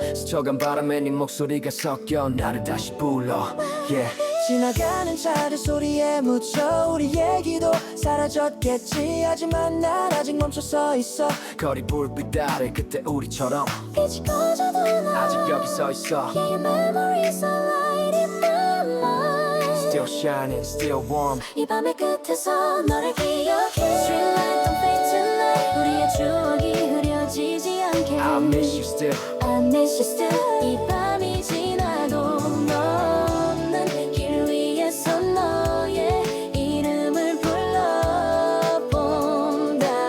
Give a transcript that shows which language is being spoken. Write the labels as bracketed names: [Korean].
[Korean] 스쳐간 바람에 네 목소리가 섞여 나를 다시 불러. Yeah. 지나가는 차들 소리에 묻혀 우리 얘기도 사라졌겠지. 하지만 난 아직 멈춰서 있어. 거리 불빛 아래 그때 우리처럼 빛이 꺼져도 나 아직 여기 서 있어. [English] Your memories are light in my mind. Still shining, still warm. [Korean] 이 밤의 끝에서 너를 기억해. [English] Street light don't fade tonight. [Korean] 우리의 추억이 흐려지지 않게. [English] I'll miss you still. I miss you still. [Korean] 이 밤이 지나도 너 없는 길 위에서 너의 이름을 불러본다.